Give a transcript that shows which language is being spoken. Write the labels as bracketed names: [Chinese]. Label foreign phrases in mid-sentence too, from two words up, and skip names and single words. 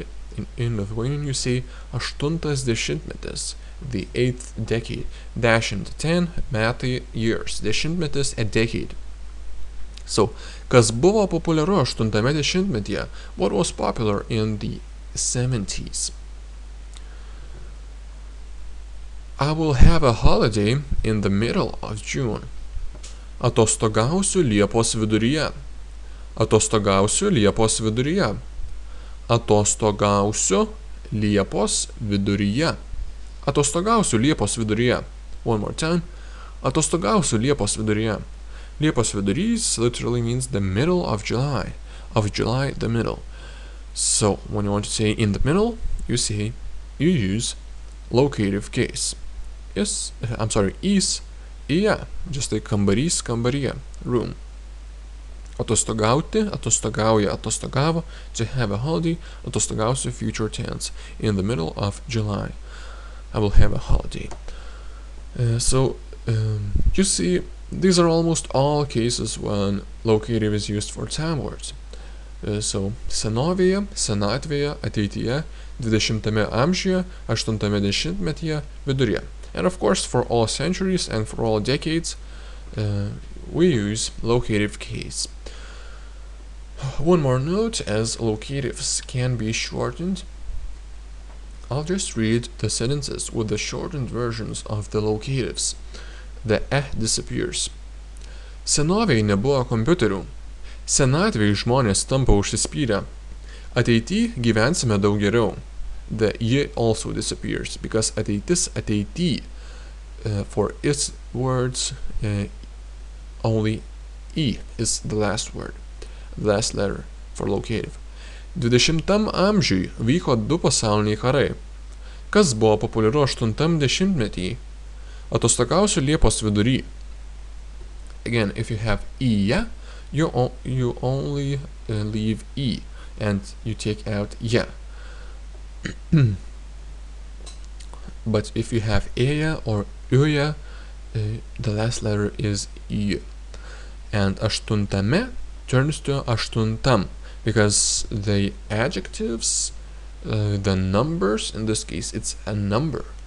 [English] In Lithuanian you say 8 dešimtmetis, the 8th decade. 10 metai, years. Dešimtmetis, a decade. So, [Lithuanian] kas buvo populiaru 8 dešimtmetyje? [English] What was popular in the 70s? I will have a holiday in the middle of June. [Lithuanian] Atostogausiu Liepos viduryje. Atostogausiu Liepos viduryje. Atostogausiu Liepos viduryje. Atostogausiu Liepos viduryje. [English] One more time. [Lithuanian] Atostogausiu Liepos viduryje. Liepos vidurys [English] literally means the middle of July. Of July, the middle. So, when you want to say in the middle, you use locative case. Is, yeah, just like [Lithuanian] kambarys, kambaryje, [English] room. [Lithuanian] Atostogauti, atostogauja, atostogavo, [English] to have a holiday. Atostogausiu, future tense, in the middle of July. I will have a holiday. You see, these are almost all cases when locative is used for time words. [Lithuanian] Senovėje, senatvėje, ateityje, 20-ame amžiuje, 8-ame dešimtmetyje, viduryje. [English] And of course, for all centuries and for all decades, we use locative case. One more note, as locatives can be shortened, I'll just read the sentences with the shortened versions of the locatives. The disappears. [Lithuanian] Senovėje nebuvo kompiuterių. Senatvėje žmonės tampa užsispyrę. Ateity gyvensime daug geriau. [English] The also disappears, because [Lithuanian] ateitis, ateity, [English] for its words, only is the last word, the last letter for locative. [Lithuanian] 20-am amžiui vyko 2 pasauliniai karai. Kas buvo populiaru 8-am dešimtmetyje? Atostogausiu Liepos vidury. [English] Again, if you have you only leave and you take out But if you have or the last letter is And 8-ame turns to 8-tam, because the adjectives, the numbers, in this case it's a number.